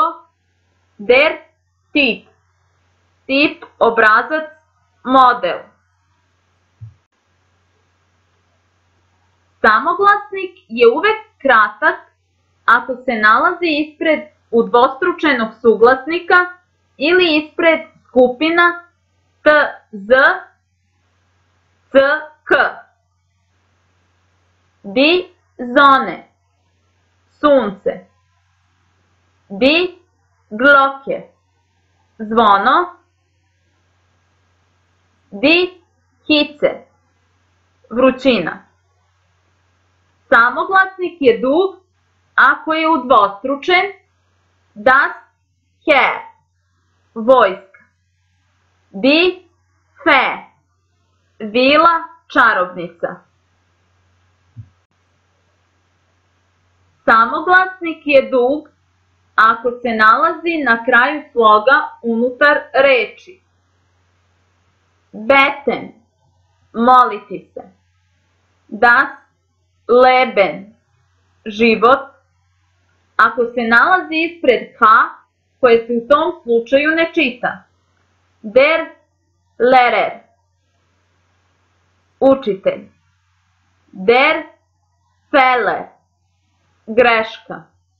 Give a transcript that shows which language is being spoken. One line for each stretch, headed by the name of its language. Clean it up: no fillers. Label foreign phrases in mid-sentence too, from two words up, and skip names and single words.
German: Der Typ.
Serbian: Tip, obrazac, model. Samoglasnik je uvek kratak ako se nalazi ispred udvostručenog suglasnika ili ispred skupina t, z, c, k.
German: Die Sonne, sunce. Die Glocke, zvono. Die Hitze,
Serbian: vrućina. Samoglasnik je dug ako je udvostručen.
German: Das Heer, vojska. Die Fee,
Serbian: vila, čarobnica. Samoglasnik je dug ako se nalazi na kraju sloga unutar reči. Beten, moliti se.
German: Das Leben,
Serbian: život, ako se nalazi ispred H, koje se u tom slučaju ne čita.
German: Der Lehrer, učitelj. Der Fehler,
Serbian: greška.